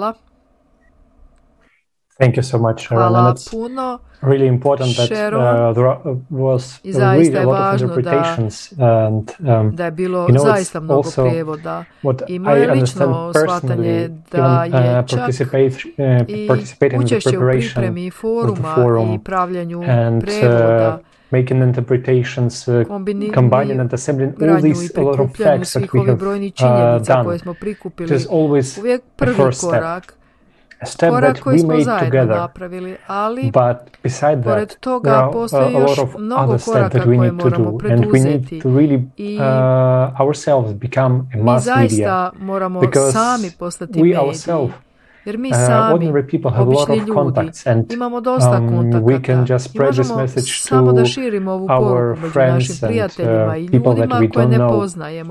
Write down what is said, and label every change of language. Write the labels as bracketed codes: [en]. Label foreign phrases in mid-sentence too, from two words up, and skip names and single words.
[en] Thank you so much, Sharon. And it's really important that there was really a lot of interpretations, and it's also what I understand personally, participating in the preparation of the forum and making interpretations, combining and assembling all these a lot of facts that we have done. It is always the first step. [sr] korak koji smo zajedno napravili, ali pored toga postoji još mnogo koraka koje moramo preduzeti i mi zaista moramo sami postati mediji. Jer mi sami, obični ljudi, imamo dosta kontakata i možemo samo da širimo ovu poruku među našim prijateljima i ljudima koje ne poznajemo.